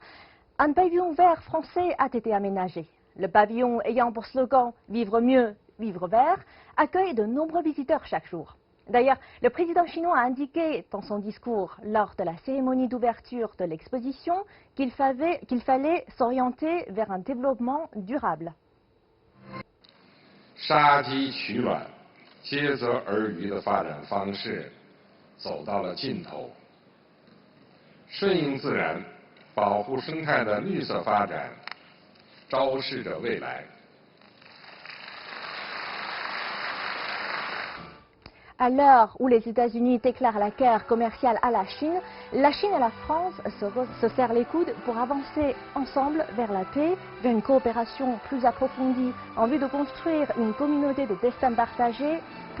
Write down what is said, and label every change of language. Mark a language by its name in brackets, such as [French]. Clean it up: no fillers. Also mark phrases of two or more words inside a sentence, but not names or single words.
[French] Un pavillon vert français a été aménagé. Le pavillon ayant pour slogan « Vivre mieux, vivre vert » accueille de nombreux visiteurs chaque jour. D'ailleurs, le président chinois a indiqué dans son discours lors de la cérémonie d'ouverture de l'exposition qu'il fallait s'orienter vers un développement durable. [Chinese] 杀鸡取卵，竭泽而渔的发展方式走到了尽头。顺应自然，保护生态的绿色发展，昭示着未来。 [French] À l'heure où les États-Unis déclarent la guerre commerciale à la Chine et la France se serrent les coudes pour avancer ensemble vers la paix, vers une coopération plus approfondie en vue de construire une communauté de destin partagé pour l'humanité.